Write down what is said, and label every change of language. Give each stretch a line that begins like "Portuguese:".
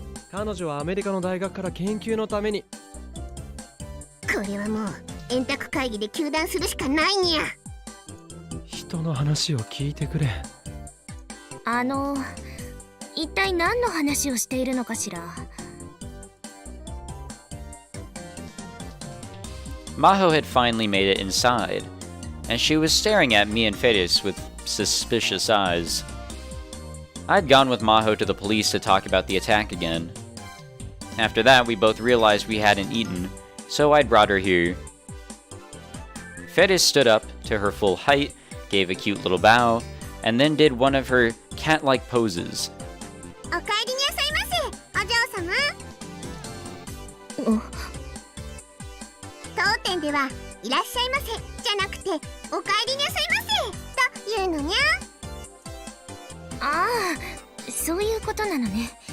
Japanese: 彼女はアメリカの大学から研究のために。これはもう円卓会議で糾弾するしかないにゃ。人の話を聞いてくれ。一体何の話をしているのかしら。
English: Maho had finally made it inside, and she was staring at me and Fedis with suspicious eyes. I'd gone with Maho to the police to talk about the attack again. After that, we both realized we hadn't eaten, so I'd brought her here. Fedis stood up to her full height, gave a cute little bow, and then did one of her cat-like poses.
Japanese: お帰りなさいませ、お嬢様。当店ではいらっしゃいませじゃなくてお帰りなさいませと言うのにゃ。ああ、そういうことなのね。